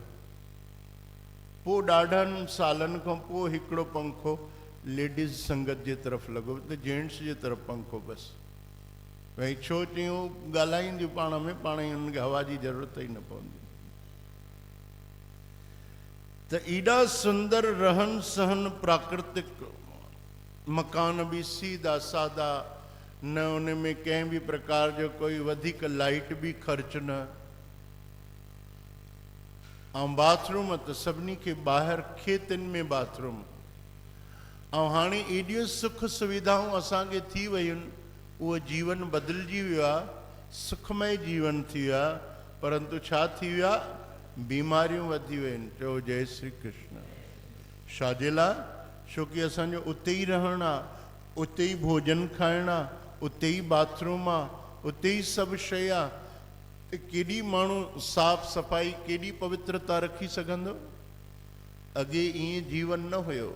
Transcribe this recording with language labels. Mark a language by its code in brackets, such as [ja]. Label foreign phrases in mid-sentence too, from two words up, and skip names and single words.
[sd] पोइ ॾाढनि सालनि खां पोइ हिकिड़ो पंखो लेडीज़ संगत जे तरफ़ लॻो, त जेंट्स जे तरफ़ पंखो बसि। भई छो चयूं, ॻाल्हाईंदियूं पाण में, पाण ई हुनखे हवा जी ज़रूरत ई न पवंदी। त एॾा सुंदर रहन सहन प्राकृतिक मकान बि सीधा सादा, न उन में कंहिं बि प्रकार जो कोई वधीक लाइट बि ख़र्च न। ऐं बाथरूम त सभिनी खे ॿाहिरि खेतनि में बाथरूम। ऐं हाणे एॾियूं सुख सुविधाऊं असांखे थी वयूं आहिनि, उहो जीवन बदिलजी वियो आहे, सुखमय जीवन थी वियो आहे। परंतु छा थी वियो आहे, बीमारियूं वधी वियूं आहिनि। चयो जय श्री कृष्ण। छाजे लाइ? छोकी असांजो उते ई रहणु आहे, उते ई भोजन खाइणु आहे, उते ई बाथरूम आहे, उते ई सभु शइ आहे। त केॾी माण्हू साफ़ सफ़ाई, केॾी पवित्रता रखी सघंदो? अॻे ईअं जीवन न हुयो।